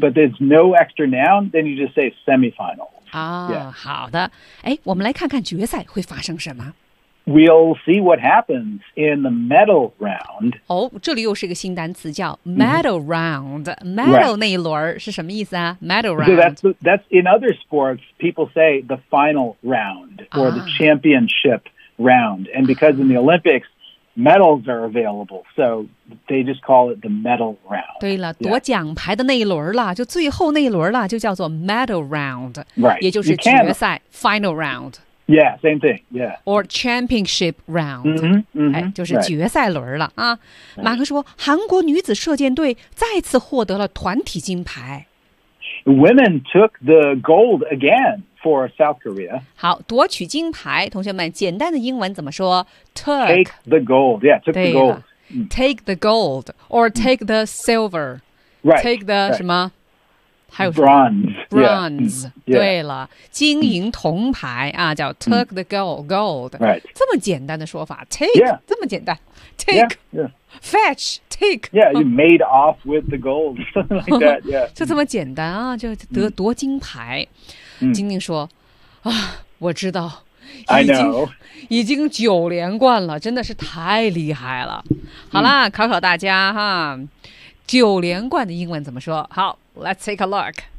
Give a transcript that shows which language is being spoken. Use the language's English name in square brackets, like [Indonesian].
[English] But there's no extra noun, then you just say semifinal. [Chinese] 啊、yeah. 好的。哎，我们来看看决赛会发生什么。 [English] We'll see what happens in the medal round. [Chinese] 哦，这里又是一个新单词叫 medal round.、Mm-hmm. Medal 那一轮是什么意思啊 ?Medal round. [English] So that's in other sports. People say the final round or the championship round. And because in the Olympics, medals are available. So they just call it the medal round. [Chinese] 对了，夺奖牌的那一轮了，就最后那一轮了，就叫做 medal round. [English] Right. [Chinese] 也就是决赛 final round. [English] Yeah, same thing. Yeah. Or championship round. [Chinese] 嗯嗯，哎，就是决赛轮了啊。马克说，韩国女子射箭队再次获得了团体金牌。 [English] Women took the gold again for South Korea. [Chinese] 好，夺取金牌，同学们，简单的英文怎么说 [English] ？Took. Take the gold. Yeah, took the gold. Take the gold or take the silver. Right. Take the [Chinese] 什么？还有 [English] bronze. [Chinese] Yeah. 对了，金银铜牌啊，叫 [English] took the gold. Right. [Chinese] 这么简单的说法 ，take. [English] Yeah. [Chinese] 这么简单 ，take. [English] Yeah. Yeah. Fetch, take. Yeah, you made off with the gold, something like that. Yeah, [Chinese] 就这么简单啊，就得夺金牌。晶晶说：“啊，我知道， [English] I know. [Chinese] 已经九连冠了，真的是太厉害了。好啦，考考大家哈，九连冠的英文怎么说？ [English] 好 ，Let's take a look.